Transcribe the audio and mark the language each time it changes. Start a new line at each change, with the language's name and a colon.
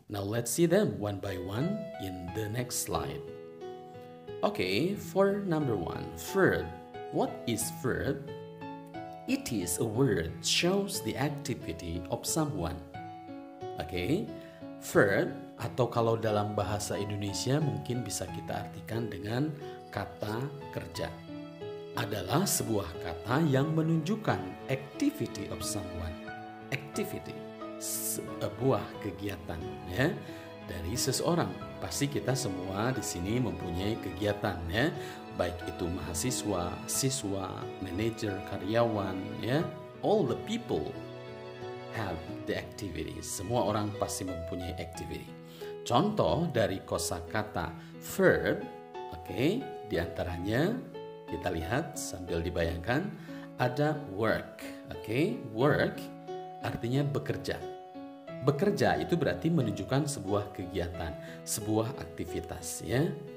English: Now let's see them one by one in the next slide. Okay, for number 1, verb. What is verb? It is a word shows the activity of someone.
Indonesian: Okay, verb atau kalau dalam bahasa Indonesia mungkin bisa kita artikan dengan kata kerja. Adalah sebuah kata yang menunjukkan
English: activity of someone.
Indonesian: Activity, sebuah kegiatan ya dari seseorang. Pasti kita semua di sini mempunyai kegiatan ya, baik itu mahasiswa, siswa, manajer, karyawan ya.
English: All the people have the activities.
Indonesian: Semua orang pasti mempunyai activity. Contoh dari kosakata verb, oke, di antaranya kita lihat sambil dibayangkan ada work, oke, work artinya bekerja. Bekerja itu berarti menunjukkan sebuah kegiatan, sebuah aktivitas ya.